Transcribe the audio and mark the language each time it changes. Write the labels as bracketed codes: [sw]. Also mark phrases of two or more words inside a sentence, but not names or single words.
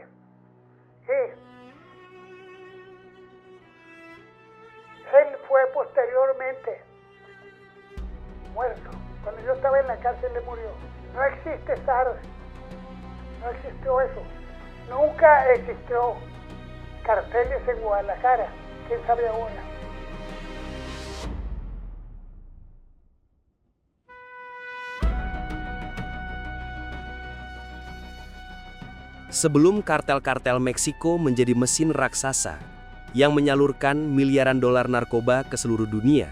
[es] Y él fue posteriormente muerto. Cuando yo estaba en la cárcel, él murió. No existe SARS. No existió eso. Nunca existió carteles en Guadalajara. ¿Quién sabe ahora? [id] Sebelum kartel-kartel Meksiko menjadi mesin raksasa yang menyalurkan miliaran dolar narkoba ke seluruh dunia.